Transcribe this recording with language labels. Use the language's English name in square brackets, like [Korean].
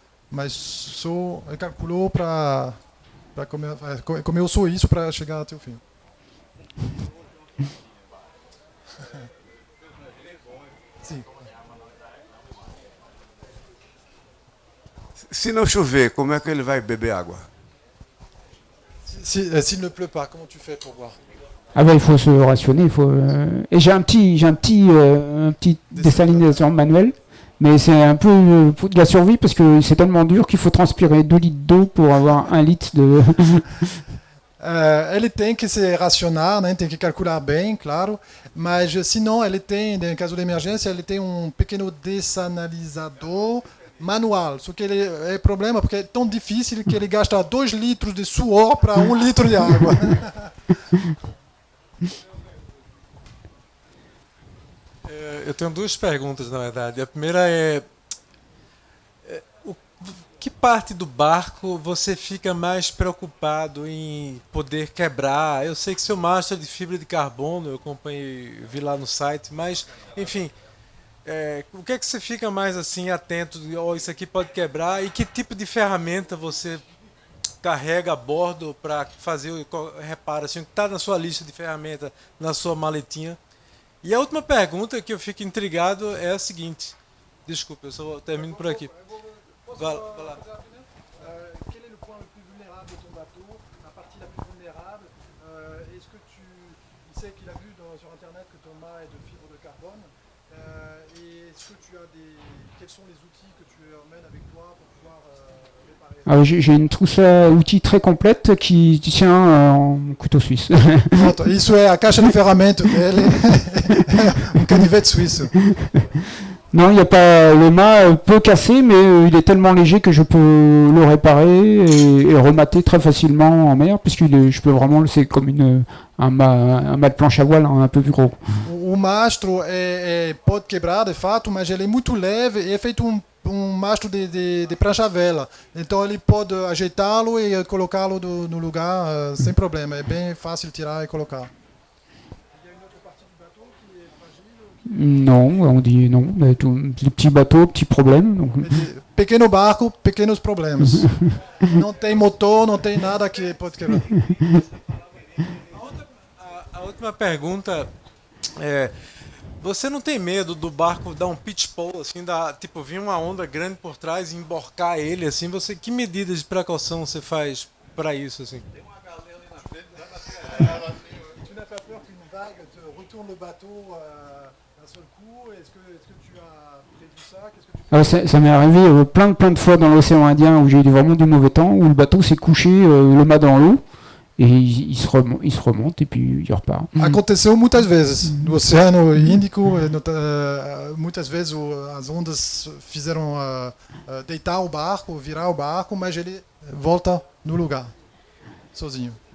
[Portuguese] Mas só ele calculou para comer só isso para chegar até o fim. Sim. Se não chover, como é que ele vai beber água? [French] S'il ne pleut pas, comment tu fais pour boire? Ah ben il faut se rationner, et j'ai un petit désalinisation manuel, mais c'est un peu de la survie parce que c'est tellement dur qu'il faut transpirer 2 litres d'eau pour avoir 1 litre de... [Portuguese] Ele tem que se racionar, né? Tem que calcular bem, claro, mas senão ele tem, em caso de emergência, ele tem um pequeno dessanalizador manual. Só que ele é problema porque é tão difícil que ele gasta 2 litros de suor para 1 litro de água. Eu tenho 2 perguntas, na verdade. A primeira é que parte do barco você fica mais preocupado em poder quebrar? Eu sei que seu mastro é de fibra de carbono, eu acompanhei, vi lá no site, mas, enfim, o que é que você fica mais assim atento? Isso aqui pode quebrar, e que tipo de ferramenta você carrega a bordo para fazer o reparo, assim, o que está na sua lista de ferramenta, na sua maletinha? E a última pergunta que eu fico intrigado é a seguinte. Desculpa, eu só termino por aqui. Vai lá. [French] Quel est le point le plus vulnérable de ton bateau? La partie la plus vulnérable? Est-ce que il sait qu'il a vu sur internet que ton mât est de fibre de carbone? Et est-ce que tu as quels sont les outils que tu emmènes avec toi pour pouvoir réparer? Ah, j'ai une trousse à outils très complète qui tient en couteau suisse. [Portuguese] Pronto, isso é a caixa de ferramenta dele, canivete suíço. [French] Non, il n'y a pas. Le mât peut casser, mais il est tellement léger que je peux le réparer et remater très facilement en mer, je peux vraiment, c'est comme un mât de planche à voile un peu plus gros. [Portuguese] O mastro pode quebrar, de fato, mas ele é muito leve e é feito mastro de prancha à vela. Então ele pode ajeitá-lo e colocá-lo no lugar sem problema. É bem fácil tirar e colocar. [French] Non, on dit non. Mais les petits bateaux, petits problèmes. Donc. [Portuguese] Pequeno barco, pequenos problemas. Não tem motor, não tem nada que pode quebrar. A última pergunta é: você não tem medo do barco dar um pitch pole, assim, tipo, vir uma onda grande por trás e emborcar ele, assim? Que medidas de precaução você faz para isso, assim? Tem uma galera ali na frente, dá na [French] Tu n'as pas peur qu'une vague te retourne le bateau d'un seul coup? Est-ce que tu as prévu ça? Qu'est-ce que tu Ah ouais, ça m'est arrivé plein de fois dans l'océan Indien où j'ai eu vraiment du mauvais temps, où le bateau s'est couché le mât dans l'eau et il se remonte et puis il repart. [Portuguese] Aconteceu muitas vezes no Oceano Índico, muitas vezes as ondas fizeram deitar o barco, virar o barco, mas ele volta no lugar, sozinho.